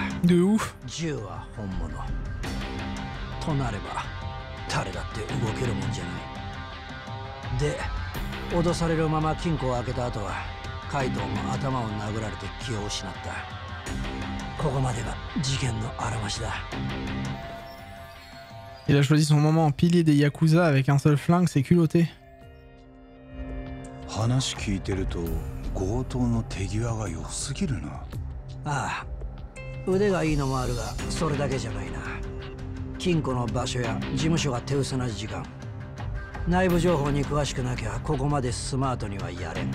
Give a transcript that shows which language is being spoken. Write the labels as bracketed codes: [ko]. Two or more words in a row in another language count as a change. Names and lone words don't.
[ja] 銃は本物となれば誰だって動けるもんじゃない。で脅されるまま金庫を開けた後はカイトも頭を殴られて気を失った。ここまでが事件のあらましだ。 [fr] Il a choisi son moment en pilier des Yakuza avec un seul flingue, c'est culotté. [ja] 話聞いてると強盗の手際が良すぎるな。ああ、腕がいいのもあるがそれだけじゃないな。金庫の場所や事務所が手薄な時間。内部情報に詳しくなきゃここまでスマートにはやれん。